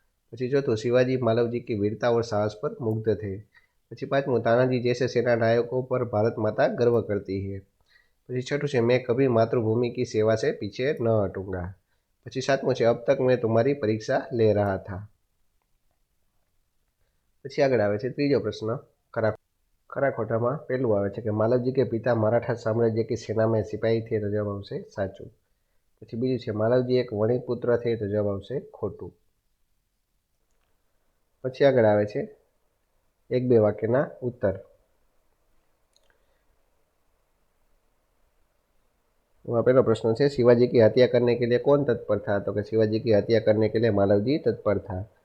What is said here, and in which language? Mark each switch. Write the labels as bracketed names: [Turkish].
[Gujarati] પછી चौथું [Hindi] शिवाजी मालवजी की वीरता और साहस पर मुग्ध थे. [Gujarati] પછી પાંચમું [Hindi] तानाजी जैसे सेना नायकों पर भारत माता गर्व करती है. [Gujarati] પછી छठું છે [Hindi] मैं कभी मातृभूमि की सेवा से पीछे न हटूंगा. [Gujarati] પછી સાતમું છે [Hindi] अब तक मैं तुम्हारी परीक्षा ले रहा था. [Gujarati] પછી આગળ આવે છે ત્રીજો પ્રશ્ન, ખરા ખોટામાં પહેલું આવે છે કે [Hindi] मालवजी के पिता मराठा साम्राज्य की सेना में सिपाही थे. तो जवाब [Gujarati] આવશે સાચું. પછી બીજું છે [Hindi] मालवजी एक वणिक पुत्र थे. [Gujarati] तो जवाब આવશે ખોટું. પછી આગળ આવે છે એક બે વાક્યના ઉત્તર. [Hindi] वहाँ पहला प्रश्न है शिवाजी की हत्या करने के लिए कौन तत्पर था. तो कि शिवाजी की हत्या करने के लिए मालवजी तत्पर था.